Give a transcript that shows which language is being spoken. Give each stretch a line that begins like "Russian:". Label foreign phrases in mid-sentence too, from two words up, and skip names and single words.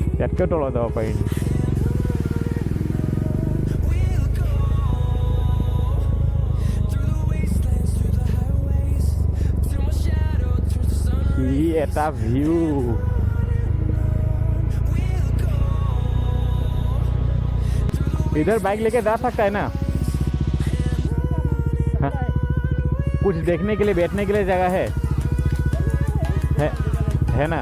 Assamese: ইয়াতকৈ তলত যাব পাৰি নি? কি এটা ভিউ!
Hindi: इधर बाइक लेके जा सकता है ना? हाँ? कुछ देखने के लिए बैठने के लिए जगह है ना?